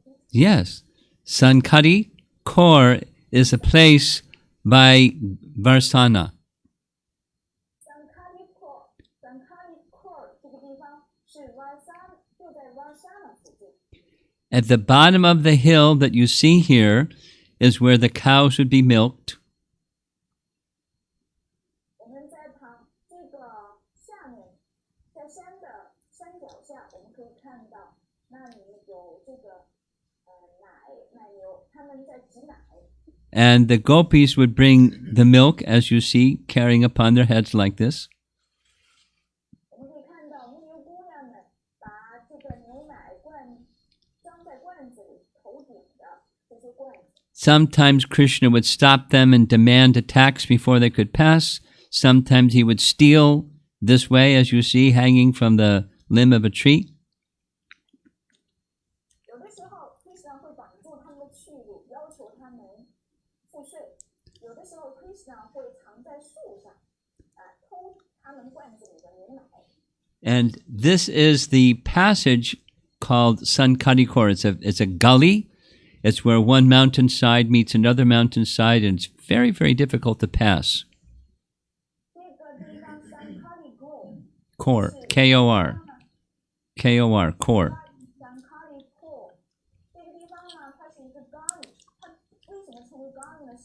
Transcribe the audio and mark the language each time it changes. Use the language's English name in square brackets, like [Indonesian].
[English] yes, Sankadi Kor is a place by Varsana. [Chinese] Sankadi Kor 这个地方是 Varsana， 就在 Varsana 附近。 [English] At the bottom of the hill that you see here is where the cows would be milked. [Chinese] 我们在这个下面，在山脚下，我们可以看到那里有这个奶牛，他们在挤奶。 [English] And the gopis would bring the milk, as you see, carrying upon their heads like this. [Chinese] 我们可以看到牧牛姑娘们把这个牛奶装在罐子里，头顶的这些罐子。 [English] Sometimes Krishna would stop them and demand a tax before they could pass. Sometimes he would steal this way, as you see, hanging from the limb of a tree. [Chinese] 有的时候 Krishna 会挡住他们的去路，要求他们付税；有的时候 Krishna 会藏在树上，偷他们罐子里的牛奶。 [English] And this is the passage called Sankadi Kor. It's a gully. It's where one mountainside meets another mountainside, and it's very, very difficult to pass. [Chinese] 这个地方 Sankadi [English] Kor, K-O-R, K-O-R, Kor. [Chinese] Sankadi Kor 这个地方呢，它是一个咖喱，它为什么称为咖喱呢？